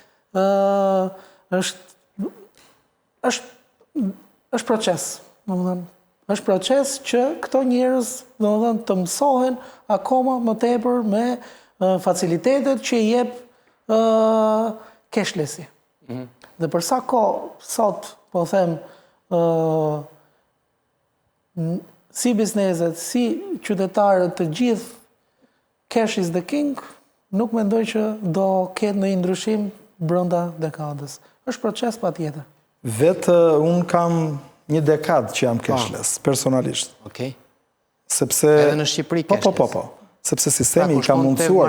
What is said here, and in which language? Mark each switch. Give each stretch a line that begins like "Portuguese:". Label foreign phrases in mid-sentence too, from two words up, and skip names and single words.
Albanian: është proces, domethënë, është proces që këto njerëz, domethënë, të mësohen akoma më tepër me facilitetet që i jep cashlessi. Dhe për sa kohë sot, po them, si bizneset, si qytetarët, të gjithë
English: cash is the king,
Albanian: nuk mendoj që do ketë ndonjë ndryshim brenda dekadës. Është proces patjetër. Vetë unë kam një dekadë që jam cashless, personalisht. Okej. Sepse... Edhe në Shqipëri cashless? Po. Sepse sistemi i ka mundësuar.